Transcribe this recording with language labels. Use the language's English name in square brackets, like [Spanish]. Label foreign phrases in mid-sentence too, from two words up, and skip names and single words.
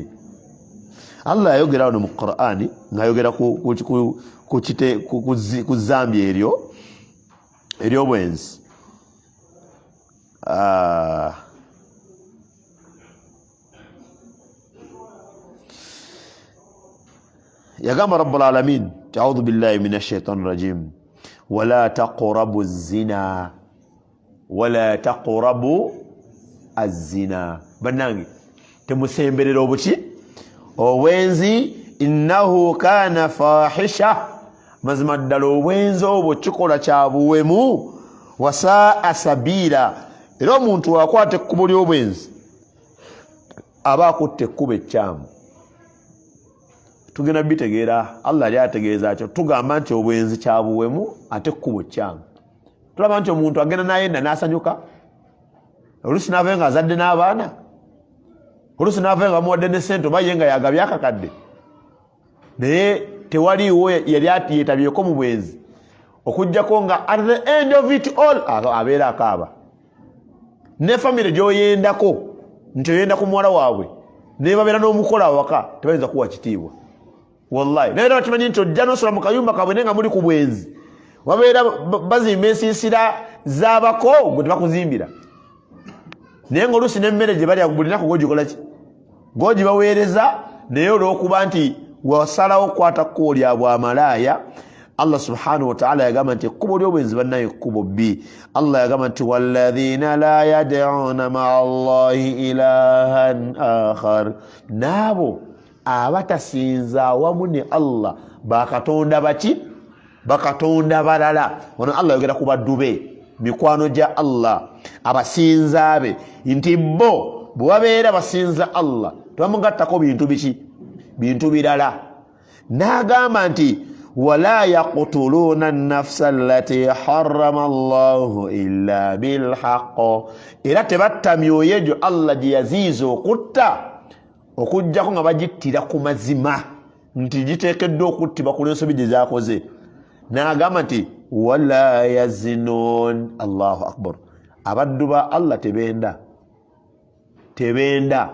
[Ganda] Allah ayogera wano mu Qur'ani ng'ayogera ku zambi ery'obwenzi yagamba [Arabic] رب العالمين أعوذ بالله من الشيطان الرجيم ولا تقربوا الزنا ولا تقربوا الزنا [Ganda] banange temusemberera obuki obwenzi [Arabic] إنه كان فاحشة [Ganda] mazima ddala obwenzi obwo kikola kya buwemu [Arabic] وساء سبيلا [Ganda] era omuntu wakwata ekkubo ly'obwenzi aba akutte ekkubo ekyamu. Tugenda bitegeera Allah ali ategeeza kyo tugamba nti obwenzi kya buwemu ate ekkubo kyamu. Tulaba nti omuntu agenda n'ayenda n'asanyuka oluusi n'ava nga azadde n'abaana oluusi n'ava nga muwadde ne ssente oba ye nga yagabye akakadde naye tewaliiwo yali yeetabyeko mu bwenzi okujjako nga [English] at the end of it all [Ganda] abeera akaaba ne famire gy'oyendako nti oyenda ku muwala waabwe ne babeera n'omukola awaka tebayinza kuwa kitiibwa wallahi naye era bakimanyi nti ojja n'osula mu kayumba kabwe naye nga muli ku bwenzi wabeera bazimba ensiisira z'abako gwe tebakuzimbira naye ng'oluusi n'emmere gye balya buli nnaku gogikola ki gogibaweereza naye olw'okuba nti wasalawo okukwata kkubo lya bwamalaaya Allah [Arabic] سبحانه وتعالى [Ganda] yagamba nti ekkubo ly'obwenzi bannayo ekkubo bbi. [Arabic] Allah [Ganda] yagamba nti [Arabic] والذين لا يدعون مع الله إلها آخر, [Ganda] naabo abatasinza wamu ne Allah bakatonda baki bakatonda balala. Wano Allah yogera ku baddu be mikwano gya Allah abasinza be nti bo bwe babeera basinza Allah tebamugattako bintu biki bintu birala. N'agamba nti [Arabic] ولا يقتلون النفس التي حرم الله إلا بالحق, [Ganda] era tebatta myoyo egyo Allah gye yaziiza okutta okujjako nga bagittira ku mazima nti giteekeddwa okuttibwa ku lw'ensobi gye zaakoze. N'agamba nti [Arabic] ولا يزنون. الله أكبر. [Ganda] Abaddu ba Allah tebenda.